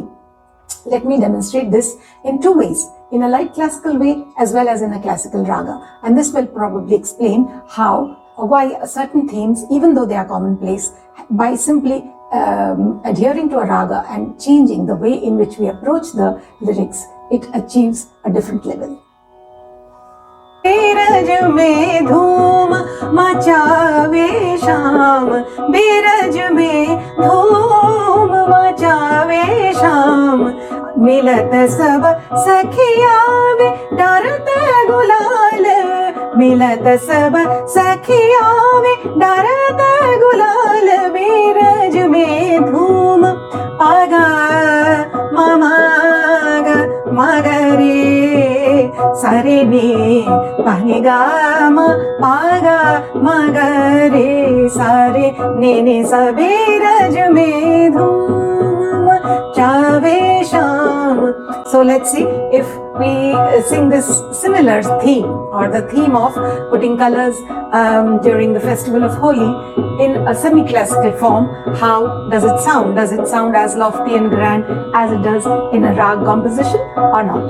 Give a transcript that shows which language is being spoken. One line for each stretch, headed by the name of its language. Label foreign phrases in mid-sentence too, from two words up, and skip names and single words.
English: Let me demonstrate this in two ways, in a light classical way as well as in a classical raga. And this will probably explain how or why certain themes, even though they are commonplace, by simply adhering to a raga and changing the way in which we approach the lyrics, it achieves a different level.
Hindi: बीरज में धूम मचावे शाम, बीरज में धूम मचावे शाम, मिलत सब सखियावे डरत गुलाल, मिलत सब सखियावे डरत गुलाल, बीरज में धूम पागा ममाग मगरे सा sa re ni pa ni ga ma pa ga ma ga re sa re ni sa बिरज में धूम चावे शाम.
English: So let's see if we sing this similar theme, or the theme of putting colors during the festival of Holi in a semi-classical form. How does it sound? Does it sound as lofty and grand as it does in a rag composition or not?